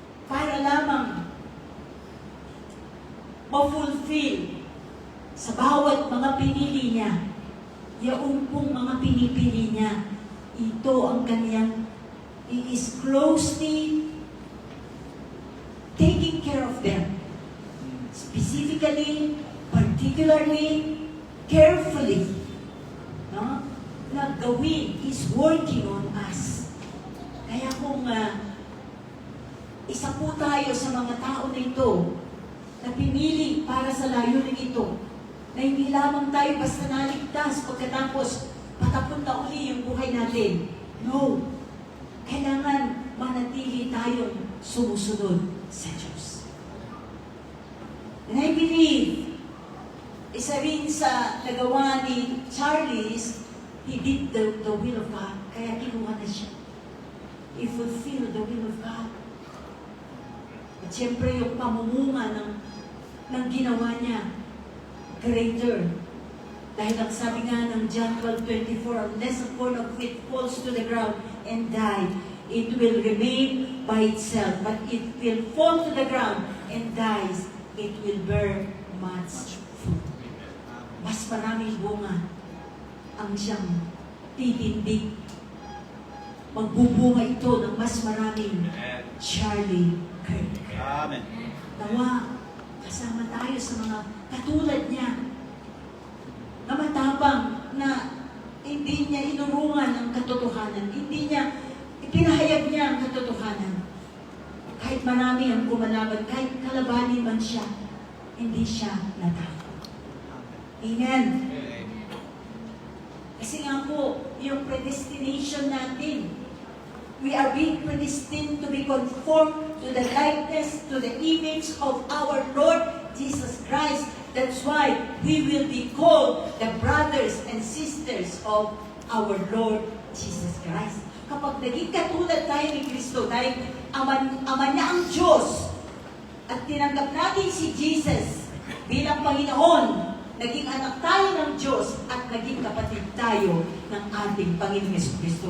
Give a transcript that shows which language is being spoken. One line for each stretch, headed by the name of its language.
Filipino: Para lamang ma-fulfill sa bawat mga pinili niya, yung pong mga pinipili niya, ito ang kaniyang,
English: he is closely taking care of them. Specifically, particularly, carefully, no?
Filipino: Na gawin
English: is working on us.
Filipino: Kaya kung isa po tayo sa mga tao na ito na pinili para sa layunin ito, na hindi lamang tayo basta naligtas pagkatapos patapon na uli yung buhay natin. No. Kailangan manatili tayong sumusunod sa Diyos.
English: And I believe,
Filipino: isa rin sa nagawa ni
English: Charles, he did the will of God.
Filipino: Kaya kinuha na siya.
English: He fulfilled the will of God.
Filipino: At siyempre yung pamumunga ng ginawa niya, greater. Dahil ang sabi nga ng
English: John 12:24, unless a corn of wheat falls to the ground and die, it will remain by itself. But it will fall to the ground and dies, it will bear much fruit.
Filipino: Mas maraming bunga ang siyang titindig. Magbubunga ito ng mas maraming Charlie Kirk. Amen. Nawa, kasama tayo sa mga katulad niya na matapang na hindi niya inurungan ang katotohanan, hindi niya ipinahayag niya ang katotohanan. Kahit marami ang kumalaban, kahit kalabanin man siya, hindi siya natakot. Amen. Kasi nga po, yung predestination natin,
English: we are being predestined to be conformed to the likeness, to the image of our Lord Jesus Christ. That's why we will be called the brothers and sisters of our Lord Jesus Christ.
Filipino: Kapag naging katulad tayo ni Kristo, dahil ama niya ang Diyos, at tinanggap natin si Jesus bilang Panginoon, naging anak tayo ng Diyos, at naging kapatid tayo ng ating Panginoon Jesucristo.